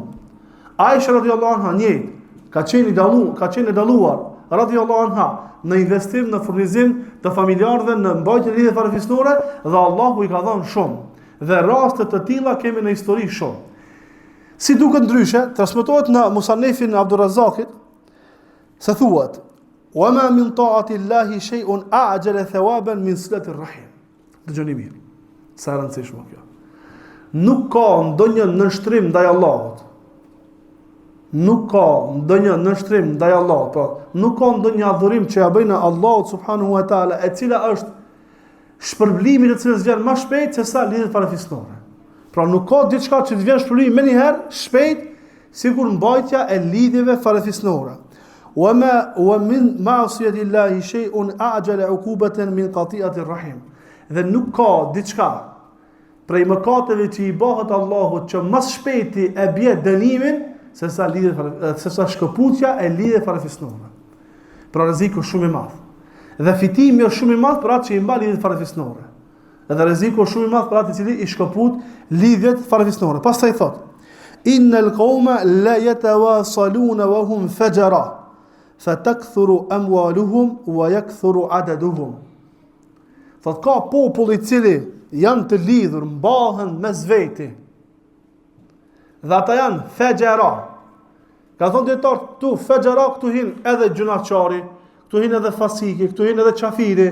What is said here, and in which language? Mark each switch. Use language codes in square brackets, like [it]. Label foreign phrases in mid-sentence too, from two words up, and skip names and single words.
[sq] Aisha [ar] رضي الله عنها [sq] njëjtë, ka qenë i dalluar [ar] رضي الله عنها [sq] në investim, në furnizim të familjarëve, në mbajtjen e lidhjeve farefisnore, dhe Allahu i ka dhënë shumë. Dhe raste të tilla kemi në histori shumë. Si duket ndryshe, transmetohet në Musannefin e Abdurrazzakit se thuhet: [ar] "وما من طاعة الله شيء أعجل ثوابا من صلة الرحم." [sq] Dëgjoni mirë. Sa e rëndësishme kjo. Nuk ka ndonjë nënshtrim ndaj Allahut nuk ka ndonjë nënshtrim ndaj Allahut, po nuk ka ndonjë adhurim që ja bëjnë Allahut [ar] سبحانه وتعالى, [sq] e cila është shpërblimi i cilës vjen më shpejt se sa lidhjet farefisnore. Pra nuk ka diçka që të vjen shpërblimi më njëherë shpejt sikur mbajtja e lidhjeve farefisnore. [ar] ومن معصية الله شيء أعجل عقوبة من قطيعة الرحم. [sq] Dhe nuk ka diçka prej mëkateve që i bëhet Allahut që më shpejti e bie dënimin se sa shkëputja e lidhjeve farefisnore. Pra rreziku shumë i madh. Dhe fitimi është shumë i madh për atë që i mban lidhjet farefisnore. Edhe rreziku është shumë i madh për atë i cili i shkëput lidhjet farefisnore. Pastaj thot: [ar] إن القوم ليتواصلون وهم فجرة فتكثر أموالهم ويكثر عددهم. [sq] Thot ka popull i cili janë të lidhur, mbahen mes veti. Dhe ata janë fajara. Ka thonë dietar, tu fajara këtu hin edhe gjunaçari, këtu hin edhe fasiki, këtu hin edhe qafiri.